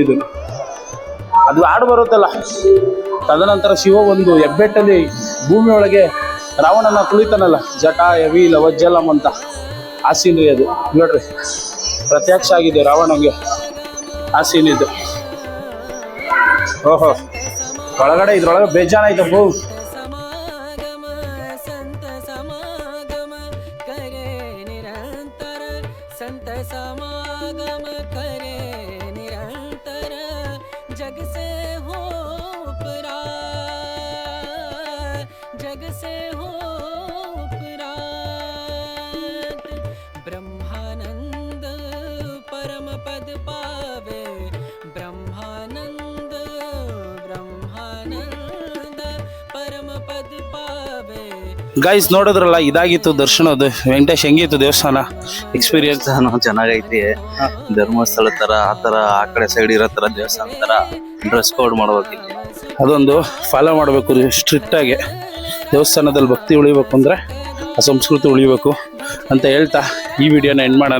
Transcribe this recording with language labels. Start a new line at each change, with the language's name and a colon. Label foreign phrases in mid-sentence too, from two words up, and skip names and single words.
Kannada: ಇದು ಅದು ಹಾಡು ಬರುತ್ತಲ್ಲ, ತದನಂತರ ಶಿವ ಒಂದು ಹೆಬ್ಬೆಟ್ಟಲ್ಲಿ ಭೂಮಿ ಒಳಗೆ ರಾವಣನ ತುಳಿತಾನಲ್ಲ,
Sanskrit: जटाय वील वज्जलं
Kannada: ಅಂತ, ಆ ಸೀನ್ ಅದು ನೋಡ್ರಿ, ಪ್ರತ್ಯಕ್ಷ ಆಗಿದೆ ರಾವಣಂಗೆ ಆ ಸೀನ್ ಇದು. ಓಹೋ, ಒಳಗಡೆ ಇದ್ರೊಳಗೆ ಬೇಜಾನ ಐತಪ್ಪು.
Hindi: समागम संत समागम करे निरंतर संत समागम करे निरंतर जग से हो उपरात जग से हो उपरात ब्रह्मानंद परम पद पावे ब्रह्मानंद ब्रह्मानंद परम पद पावे.
Kannada: ಗೈಸ್ ನೋಡಿದ್ರಲ್ಲ, ಇದಾಗಿತ್ತು ದರ್ಶನದ್ದು. ವೆಂಕಟೇಶ್ ಹೆಂಗಿತ್ತು ದೇವಸ್ಥಾನ ಎಕ್ಸ್ಪೀರಿಯನ್ಸ್? ಚೆನ್ನಾಗೈತಿ. ಧರ್ಮಸ್ಥಳ ತರ ಆ ತರ ಆ ಕಡೆ ಸೈಡ್ ಇರೋ ತರ ದೇವಸ್ಥಾನ ತರ
English: dress code
Kannada: ಮಾಡ್ಬೇಕು ಇಲ್ಲಿ. ಅದೊಂದು ಫಾಲೋ ಮಾಡಬೇಕು ಸ್ಟ್ರಿಕ್ಟಾಗಿ. ದೇವಸ್ಥಾನದಲ್ಲಿ ಭಕ್ತಿ ಉಳಿಬೇಕು ಅಂದರೆ ಆ ಸಂಸ್ಕೃತಿ ಉಳಿಬೇಕು ಅಂತ ಹೇಳ್ತಾ ಈ ವಿಡಿಯೋನ ಎಂಡ್ ಮಾಡೋಣ.